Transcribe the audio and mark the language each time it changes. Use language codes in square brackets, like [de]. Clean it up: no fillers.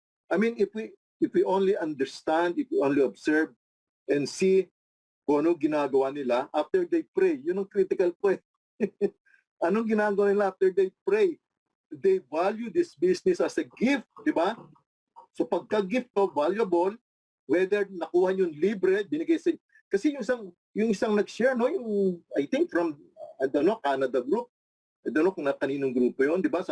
[en] I mean, if we only understand, if we only observe, and see [tl] kung ano ginagawa nila, [en] after they pray, [tl] yun ang [en] critical point. [tl] Anong ginagawa nila [en] after they pray? They value this business as a gift, [tl] di ba? So pagka-gift to, valuable, whether nakuha nyo libre, binigay sa... Kasi yung isang nag-share, no? Yung, [en] I think from, I don't know, Canada group, I don't know [tl] kung kaninong grupo yun, di ba?